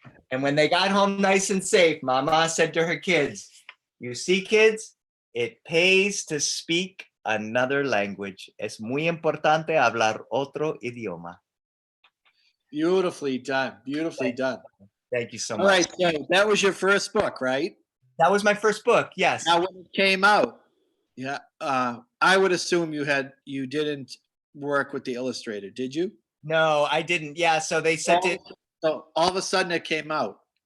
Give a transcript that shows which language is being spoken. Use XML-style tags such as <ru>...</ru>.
<en>And when they got home nice and safe, Mama said to her kids, you see, kids, it pays to speak another language.</en> <es>Es muy importante hablar otro idioma.</es> <en>Beautifully done. Beautifully done. Thank you so All much. right, so that was your first book, right? That was my first book, yes. Now, when it came out, yeah, I would assume you didn't work with the illustrator, did you? No, I didn't. Yeah, so they sent it. So all of a sudden it came out.</en>